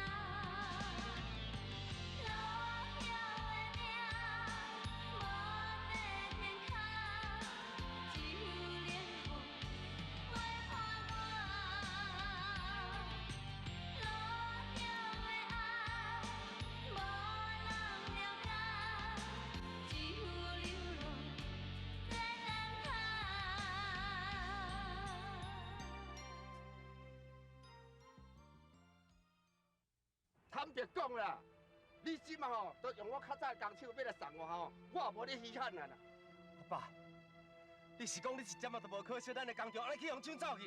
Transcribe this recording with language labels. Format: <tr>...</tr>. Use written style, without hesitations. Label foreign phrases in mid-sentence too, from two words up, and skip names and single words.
<nan>落叶的命，无在天空，只有冷风陪伴我。落叶的爱，无人了解，只有流浪在人海。坦白讲啦，你即马吼都用我较早的工手要来送我吼，我也无咧稀罕啊啦。阿爸，你是讲你一点仔都无可惜咱的工作，安尼去用抢走去？</nan>